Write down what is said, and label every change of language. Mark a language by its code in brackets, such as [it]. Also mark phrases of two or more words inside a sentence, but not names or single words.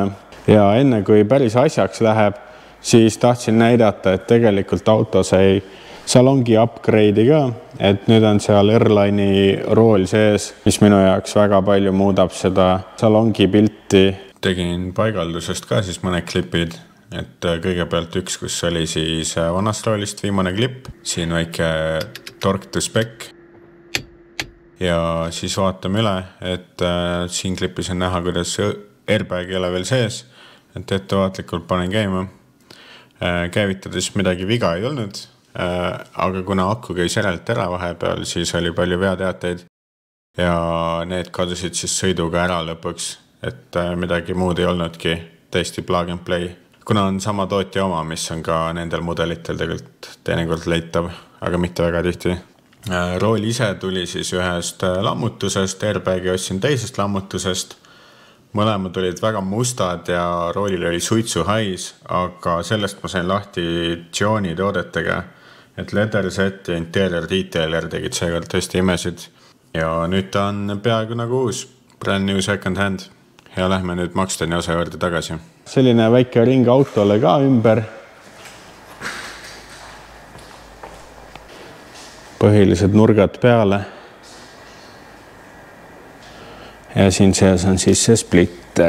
[et] Ja enne kui päris asjaks läheb, siis tahtsin näidata, et tegelikult auto sai salongi upgrade'i ka, et nüüd on seal Airline'i rool sees, mis minu jaoks väga palju muudab seda salongi pilti. Tegin paigaldusest ka siis mõned klipid, et kõigepealt üks, kus oli siis vanast roolist viimane klipp, siin väike [en] torque to spec. [et] Ja siis vaatame üle, et siin klipis on näha, kuidas airbag ei ole veel sees, et ettevaatlikult panen käima. Käivitades midagi viga ei olnud, aga kuna aku käis järelt ära vahepeal, siis oli palju veateateid ja need kadusid siis sõiduga ära lõpuks, et midagi muud ei olnudki, täiesti [en] plug and play. [et] Kuna on sama tootja oma, mis on ka nendel mudelitel tegelikult teinekord leitav, aga mitte väga tihti. Rool ise tuli siis ühest lammutusest, airbagi ostsin teisest lammutusest. Mõlemad olid väga mustad ja roolil oli suitsuhais, aga sellest ma sain lahti Gioni toodetega, et [en] leather set [et] ja [en] interior detailer [et] tegid seekord tõesti imesid. Ja nüüd ta on peaaegu nagu uus, [en] brand new second hand. [et] Ja lähme nüüd Maxtoni osa juurde tagasi. Selline väike ring autole ka ümber. Põhilised nurgad peale. Ja siin sees on siis see splitter.